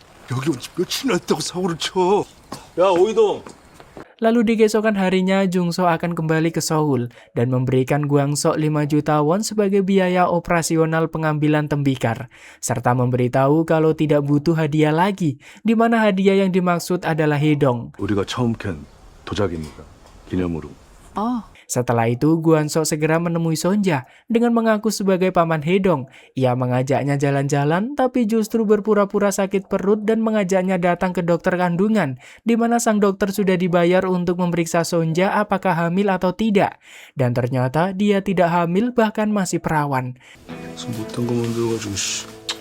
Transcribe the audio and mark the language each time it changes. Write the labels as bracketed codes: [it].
[ko] 여기 온 지 며칠이나 됐다고 사고를 쳐. 야, 오이동. [id] Lalu di keesokan harinya, Jungso akan kembali ke Seoul dan memberikan Guangso 5 juta won sebagai biaya operasional pengambilan tembikar, serta memberitahu kalau tidak butuh hadiah lagi, di mana hadiah yang dimaksud adalah Hedong. [ko] 우리가 처음 캔 도자기입니다. 기념으로. [id] Setelah itu, Guanso segera menemui Sonja dengan mengaku sebagai paman Hedong. Ia mengajaknya jalan-jalan, tapi justru berpura-pura sakit perut dan mengajaknya datang ke dokter kandungan, di mana sang dokter sudah dibayar untuk memeriksa Sonja apakah hamil atau tidak. Dan ternyata dia tidak hamil, bahkan masih perawan. [ko] 못한 거 만들어가지고 씨.